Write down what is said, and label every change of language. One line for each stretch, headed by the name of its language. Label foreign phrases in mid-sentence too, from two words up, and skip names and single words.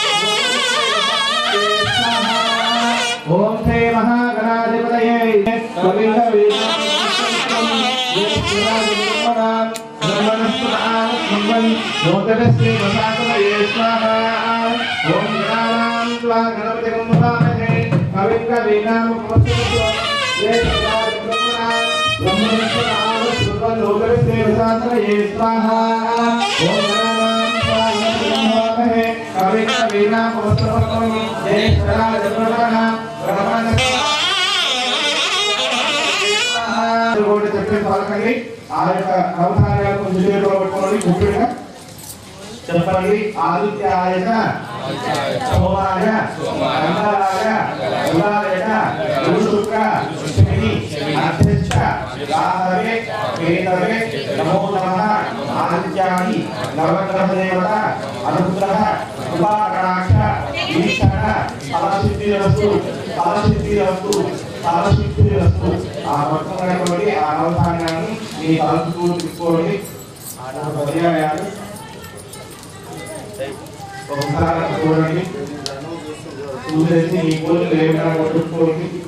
Sanskrit: ओम श्री महागणाधिपतये कविं कवीनां नोदकस्य दशासनये स्वाहा ओम गणानां त्वा गणपतिं नमामहे कविं कवीनां वक्रतुण्डं ज्येष्ठराज ब्रह्मणस्पतिः स्वाहा ओम कविं कवीनां वक्रतुण्डं ज्येष्ठराज ब्रह्मणस्पतिः
Telugu: చెప్పే పలకండి ఆ యొక్క అవధానాలు కొంచెం చేతిలో పట్టుకోండి ముఖ్యంగా చెప్పండి
Sanskrit: ఆదిత్యాయ సోమాయ మంగళాయ బుధాయ గురుశుక్ర శని అధ్యక్ష రాహవే కేతవే నమో నమః ఆదిత్యాని నవగ్రహ దేవత అనుగ్రహ కృపాకటాక్ష ఈశ్వర ఫలసిద్ధిరస్తు ఫలసిద్ధిరస్తు ఫలసిద్ధిరస్తు
Telugu: ఆ పట్టుకున్నటువంటి ఆ అవధానాన్ని మీ తలచుకూ తీసుకోండి పర్యాయాలు ఒకసారి చూడండి చూసేసి ఈ కోరికలు ఏమైనా కొట్టుకోండి